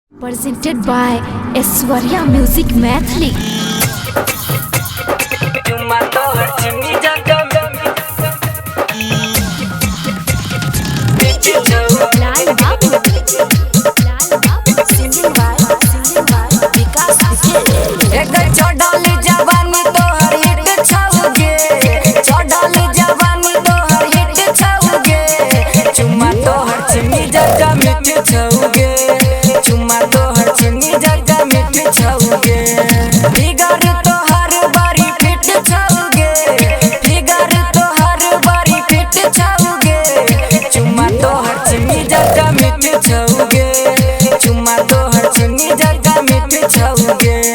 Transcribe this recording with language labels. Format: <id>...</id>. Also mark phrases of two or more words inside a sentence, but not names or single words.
<en>Presented by Aishwarya Music Mathli. Lal Babu. Singing by Vikas Vijay.</en> <mai>चढ़ली जवानी तोहर हिट छौगे, चढ़ली जवानी तोहर हिट छौगे, चुम्मा तोहर चिन्नी जगह मिठ छौगे, चुम्मा तोहर चिन्नी जगह मिठ छौगे, फिगर तोहर बड़ी फिट छौगे, फिगर तोहर बड़ी फिट छौगे, चुम्मा तोहर चिन्नी जगह मिठ छौगे, चुम्मा तोहर चिन्नी जगह मिठ छौगे।</mai>